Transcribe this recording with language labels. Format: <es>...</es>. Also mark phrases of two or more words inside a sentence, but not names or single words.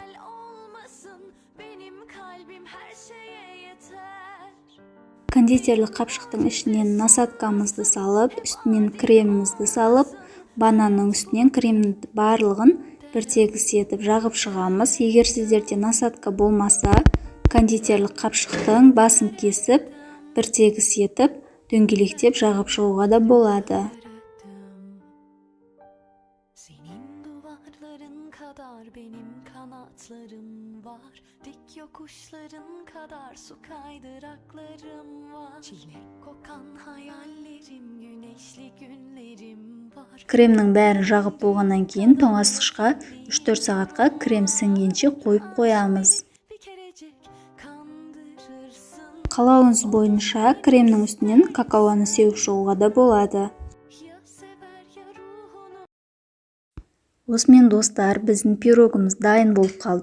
<kk>Кондитерлік қапшықтың ішінен насаткамызды салып, үстінен кремімізді салып, бананның үстінен кремнің барлығын бір тегіс етіп жағып шығамыз. Егер сіздерде насатка болмаса, кондитерлік қапшықтың басын кесіп, бір тегіс етіп, дөңгелектеп жағып шығуға да болады.</kk> <tr>Benim kanatlarım var, dik yokuşların kadar su kaydıraklarım var. Çilek kokan hayallerim, güneşli günlerim var.</tr> <kk>Кремнің бәрін жағып болғаннан кейін тоңазытқышқа 3-4 сағатқа крем сіңгенше қойып қоямыз. Қалауыңыз бойынша кремнің үстінен какаоны сеуіп шығуға да болады. Осымен достар, біздің пирогымыз дайын болып қалды.</kk>